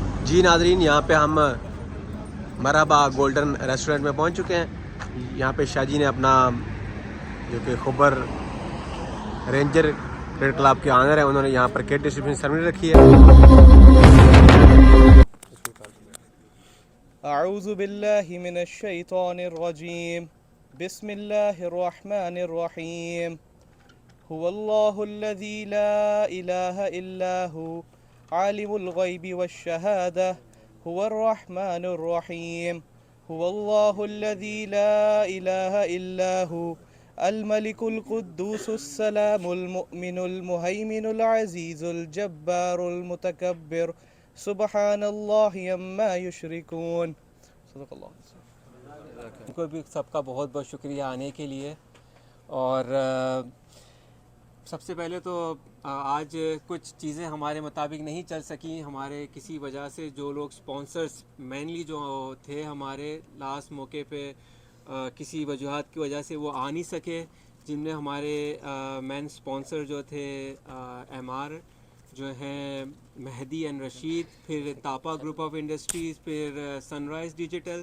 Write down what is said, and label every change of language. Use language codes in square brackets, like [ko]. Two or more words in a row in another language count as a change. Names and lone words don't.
[ur] جی ناظرین، یہاں پہ ہم مرحبا گولڈن ریسٹورنٹ میں پہنچ چکے ہیں. یہاں پہ شاہ جی نے اپنا جو کہ خبر رینجر کرکٹ کلب کے اونر ہے، انہوں نے یہاں پر [en] kit distribution ceremony [ur] رکھی ہے. [ar] أعوذ بالله من الشيطان الرجيم بسم الله الرحمن الرحيم هو الله الذي لا إله إلا هو عالم الغيب والشهادة هو الرحمن الرحيم هو الله الذي لا إله إلا هو الملك القدوس السلام المؤمن المهيمن العزيز الجبار المتكبر سبحان الله عما يشركون. [ur] ان کو بھی سب کا بہت بہت شکریہ آنے کے لیے. اور سب سے پہلے تو آج کچھ چیزیں ہمارے مطابق نہیں چل سکی، ہمارے کسی وجہ سے. جو لوگ [en] sponsors mainly [ur] جو تھے ہمارے لاسٹ موقعے پہ کسی وجوہات کی وجہ سے وہ آ نہیں سکے، جن میں ہمارے [en] main sponsor [ur] جو تھے MR جو ہیں مہدی اینڈ رشید، پھر تاپا گروپ آف انڈسٹریز، پھر سن رائز ڈیجیٹل.